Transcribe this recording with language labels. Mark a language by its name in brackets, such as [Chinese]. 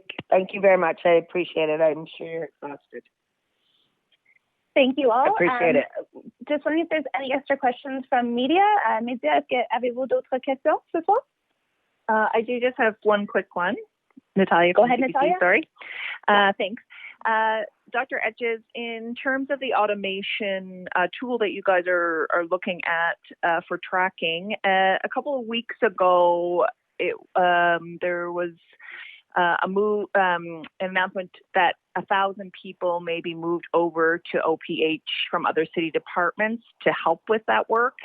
[English] Thank you very much. I appreciate it. I'm sure you're exhausted. Thank you all. I appreciate it. Just wondering if there's any extra questions from media. [French] Média, avez-vous d'autres questions ce soir? [English] I do just have one quick one. Natalia. Go ahead, BBC, Natalia. Sorry. Thanks. Dr. Etches, in terms of the automation tool that you guys are looking at for tracking, a couple of weeks ago, there was an announcement that 1,000 people may be moved over to OPH from other city departments to help with that work.